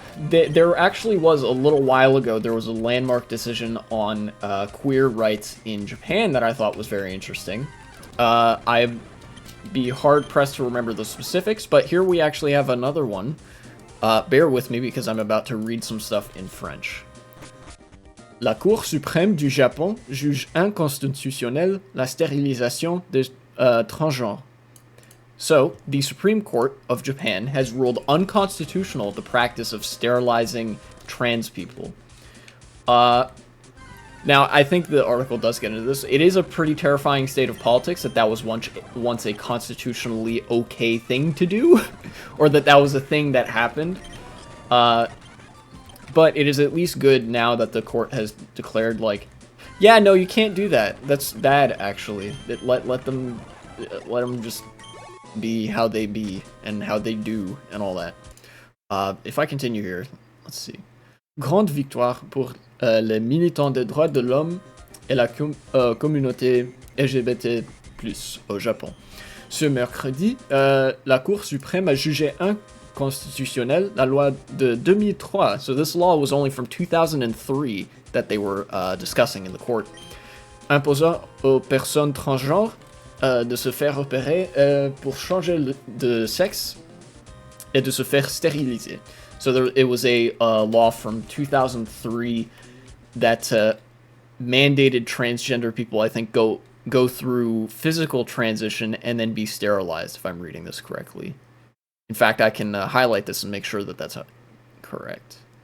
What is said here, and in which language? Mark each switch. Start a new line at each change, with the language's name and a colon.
English: There actually was a little while ago, there was a landmark decision on queer rights in Japan that I thought was very interesting. I'd be hard-pressed to remember the specifics, but here we actually have another one. Bear with me because I'm about to read some stuff in French.
French: La Cour suprême du Japon juge inconstitutionnelle la stérilisation des transgenres.
English: So, the Supreme Court of Japan has ruled unconstitutional the practice of sterilizing trans people. Now, I think the article does get into this. It is a pretty terrifying state of politics that was once a constitutionally okay thing to do, or that was a thing that happened. But it is at least good now that the court has declared, like, yeah, no, you can't do that. That's bad, actually. Let them just be how they be and how they do and all that. If I continue here, let's see.
French: Grande victoire pour les militants des droits de l'homme et la communauté LGBT+ au Japon. Ce mercredi, la Cour suprême a jugé inconstitutionnelle la loi de 2003.
English: So this law was only from 2003 that they were discussing in the court.
French: Imposant aux personnes transgenres de se faire opérer pour changer de sexe et de se faire stériliser.
English: So it was a law from 2003 that mandated transgender people, I think, go through physical transition and then be sterilized, if I'm reading this correctly. In fact, I can highlight this and make sure that that's correct.